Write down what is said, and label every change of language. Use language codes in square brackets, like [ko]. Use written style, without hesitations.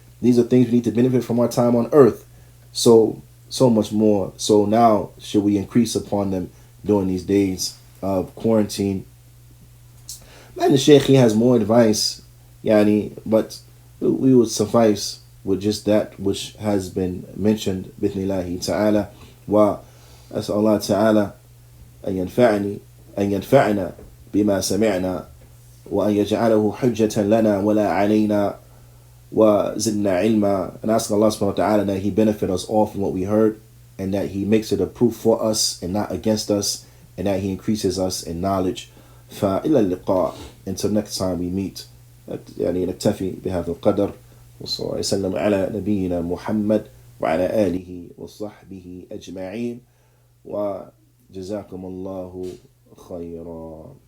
[en] These are things we need to benefit from our time on earth. So much more. So now should we increase upon them during these days of quarantine. Man, the Shaykh, he has more advice, but we would suffice with just that which has been mentioned, bithnillahi ta'ala. [ar] وأسأل الله تعالى أن ينفعنا بما سمعنا وأن يجعله حجة لنا ولا علينا وزدنا علما. [en] And ask Allah subhanahu wa ta'ala that He benefit us all from what we heard, and that He makes it a proof for us and not against us, and that He increases us in knowledge. [ar] فإلى اللقاء, [en] until next time we meet. [ar] نكتفي بهذا القدر، وصلى الله وسلم على نبينا محمد وعلى آله وصحبه أجمعين، وجزاكم الله خيرا.